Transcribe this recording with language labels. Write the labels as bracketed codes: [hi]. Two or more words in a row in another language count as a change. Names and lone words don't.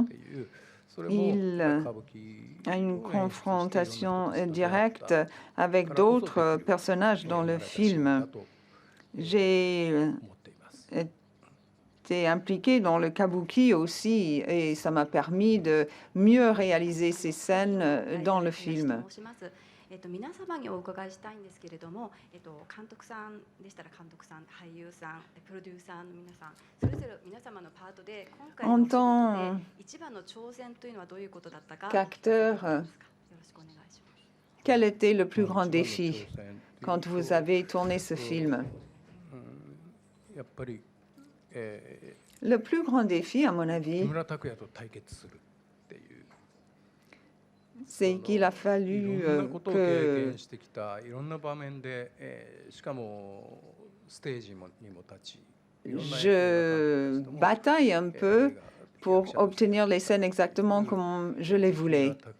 [fr] Il a une confrontation directe avec d'autres personnages dans le film. J'ai été impliquée dans le kabuki aussi et ça m'a permis de mieux réaliser ces scènes dans le film. [ja] 皆様にお伺いしたいんですけれども、監督さんでしたら監督さん、俳優さん、プロデューサーの皆さん、それぞれ皆様のパートで今回のお仕事で一番の挑戦というのはどういうことだったか。 [fr] Qu'acteur, quel était le plus grand défi quand vous avez tourné ce film? Le plus grand défi, à mon avis, c'est qu'il a fallu que je bataille un peu pour obtenir les scènes exactement comme je les voulais.